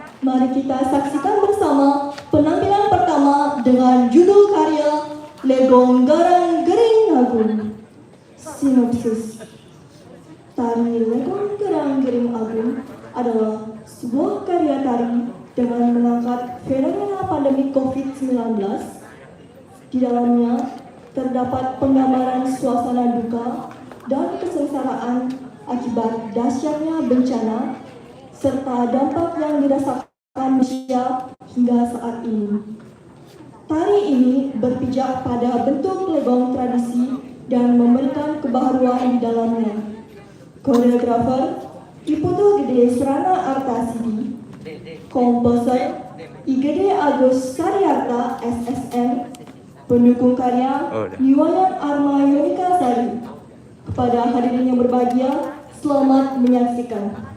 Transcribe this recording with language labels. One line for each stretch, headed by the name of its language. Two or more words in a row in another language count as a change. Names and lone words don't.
Indonesian: Mari kita saksikan bersama penampilan pertama dengan judul karya Legong Garang Gering Agung. Sinopsis. Tari Legong Garang Gering Agung adalah sebuah karya tari dengan mengangkat fenomena pandemi COVID-19. Di dalamnya terdapat penggambaran suasana duka dan kesengsaraan akibat dahsyatnya bencana serta dampak yang dirasakan manusia hingga saat ini. Tari ini berpijak pada bentuk legong tradisi dan memberikan kebaharuan di dalamnya. Koreografer Iputu Gede Serana Artasidi, komposer IGD Agus Saryarta SSM, pendukung karya Niwayan Arma Yonika Sari. Kepada hadirin yang berbahagia, selamat menyaksikan.